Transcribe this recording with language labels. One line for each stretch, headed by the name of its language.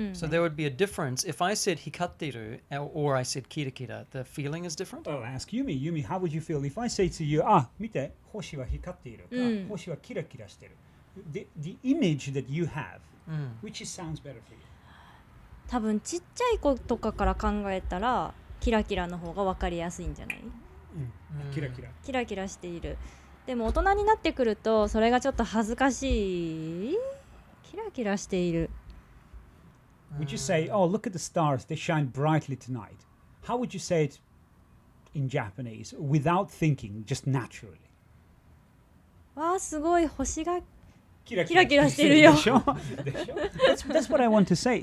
English: So there would be a difference if I said hikatteru or I said kira kira. The feeling is different. I'll ask Yumi. Yumi, how would you feel if I say to you,
Japanese: 見て、星は光っている。星はキラキラしてる。
English: The image that you have, which sounds better for you?
Japanese: 多分ちっちゃい子とかから考えたらキラキラの方が分かりやすいんじゃない？キラキラ。キラキラしている。でも大人になってくるとそれがちょっと恥ずかしい。キラキラしている。
English: Would you say, oh, look at the stars, they shine brightly tonight? How would you say it in Japanese without thinking, just naturally?
Japanese: わあ、すごい星がキラキラキラしてるよ。
English: That's what I want to say.